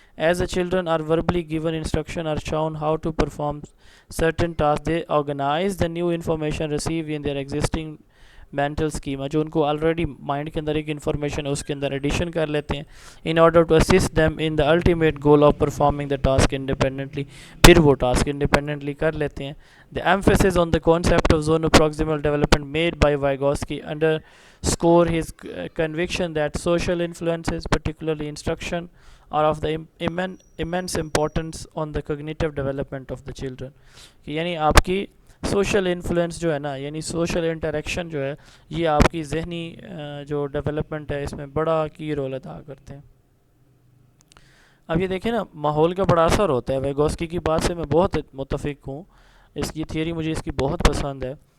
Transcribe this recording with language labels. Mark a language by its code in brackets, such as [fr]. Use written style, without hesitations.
[en] as a children are verbally given instruction or shown how to perform certain tasks, they organize the new information received in their existing mental schema, [ur] جو ان کو already mind کے اندر ایک information ہے اس کے اندر edition کر لیتے ہیں [en] in order to assist them in the ultimate goal of performing the task independently. [ur] پھر وہ ٹاسک انڈیپینڈنٹلی کر لیتے ہیں. [en] The emphasis on the concept of zonoproximal development made by Vygotsky underscore his conviction that social influences, particularly instruction, are of the immense importance on the cognitive development of the children. [ur] کہ یعنی آپ کی social influence جو ہے نا, یعنی social interaction جو ہے, یہ آپ کی ذہنی جو ڈیولپمنٹ ہے اس میں بڑا کی رول ادا کرتے ہیں. اب یہ دیکھیں نا, ماحول کا بڑا اثر ہوتا ہے. ویگوسکی کی بات سے میں بہت متفق ہوں, اس کی تھیوری مجھے اس کی بہت پسند ہے.